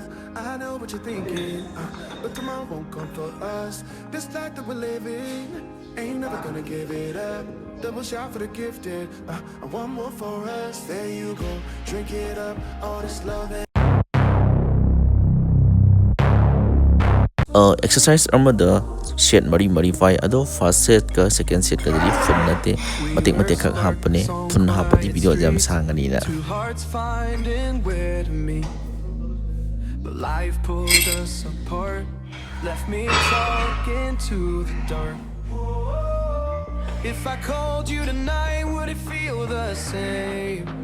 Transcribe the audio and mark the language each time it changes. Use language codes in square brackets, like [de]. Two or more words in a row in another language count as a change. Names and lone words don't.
[en] I know what you're thinking, but tomorrow won't come for us. This life that we're living, ain't never gonna give it up. Double shot for the gifted, and one more for us. There you go, drink it up, all this love and [mni] exercise amada set mari fai ado [en] first set [mni] ka [en] second set [mni] ka dari fun nate matik khak hapane fun hapati video jam sangani na [en] two hearts finding where to meet, but life pulled us apart, left me talking to the dark. If I called you tonight, would it feel the same?